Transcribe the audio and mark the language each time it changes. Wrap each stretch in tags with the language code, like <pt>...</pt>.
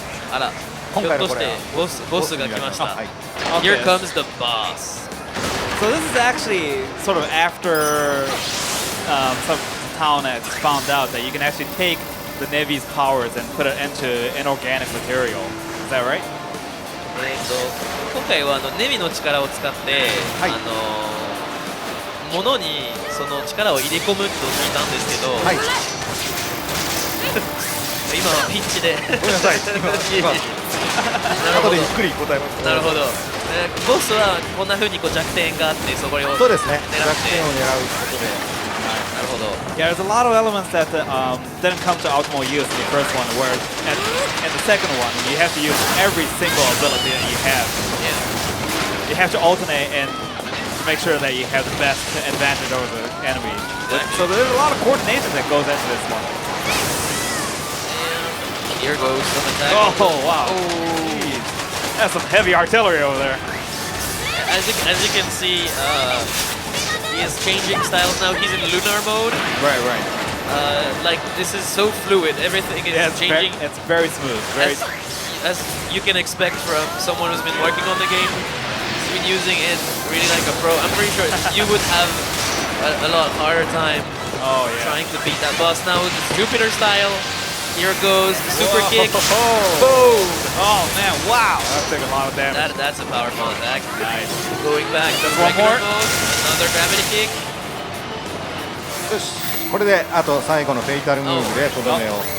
<ja>あら、ひょっとしてボスが来ました。</ja> <en>Here comes the boss. So this is actually sort of after some town has found out that you can actually take the Navy's powers and put it into inorganic material. Is that right?</en> <ja>今回はネビの力を使って、はい物にその力を入れ込むと聞いたんですけど、はい今はピッチでごめんなさい今後でゆっくり答えます。なるほど、ボスはこんな風にこう弱点があってそこを狙って、そうですね、弱点を狙うことで。なるほど。</ja> <en>Yeah, there's a lot of elements that didn't come to optimal use in the first one, where in the second one, you have to use every single ability that you have. Yeah. You have to alternate and make sure that you have the best advantage over the enemy. So there's a lot of coordination that goes into this one. Here goes some attack. Oh, wow. Jeez. That's some heavy artillery over there. As you can see, he is changing styles now. He's in lunar mode. Right, right. Like this is so fluid. Everything is changing. It's very smooth. Very As you can expect from someone who's been working on the game, he's been using it really like a pro. I'm pretty sure you would have a lot harder time trying to beat that boss. Now with the Jupiter style, here goes the super kick. Boom! Oh man, wow! That took a lot of damage. That's a powerful attack. Nice. Going back to one more. regular mode, another gravity kick.</en> <ja>よし、これであと最後のフェイタルムーブでとどめを。</ja>